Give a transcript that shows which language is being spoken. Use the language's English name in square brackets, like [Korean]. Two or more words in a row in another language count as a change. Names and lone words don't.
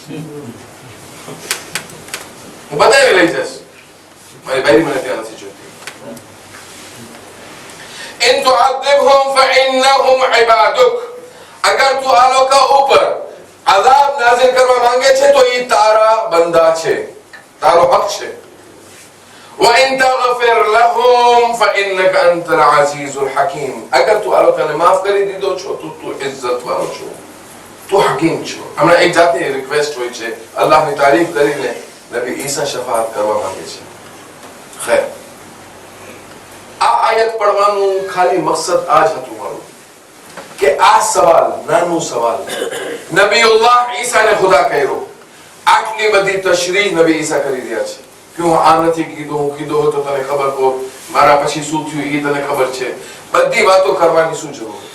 [Gujarati] હું બધાને લઈ જઈશ, મારી બાઈ મને ત્યાં નથી જોતી. [Arabic] إن تعذبهم فإنهم عبادك, [Gujarati] અગર તું આ લોકો ઉપર અઝાબ નાઝિલ કરવા માંગે છે તો એ તારા બંદા છે, તારો હક છે. [Arabic] وإن تغفر لهم فإنك أنت العزيز الحكيم, [Gujarati] અગર તું આ લોકોને માફ કરી દીધો છો તો તું ઇજ્જત વાળો છો, તું હકીમ છો. હમણાં એક જાતની રિક્વેસ્ટ હોય છે, અલ્લાહની તારીફ કરીને નબી ઈસા શફાઅત કરવા માંગે છે. ખેર, આ આયત પડવાનું ખાલી મકસદ આ જ હતું મારું કે આ સવાલ, નાનું સવાલ, નબીઉલ્લાહ ઈસાને ખુદા કહ્યો, આટલી બધી તશરીહ નબી ઈસા કરી રહ્યા છે કે હું આ નથી કીધું, હું કીધો તો તને ખબર હો, મારા પછી શું થયું એ તને ખબર છે, બધી વાતો કરવાની શું જરૂર?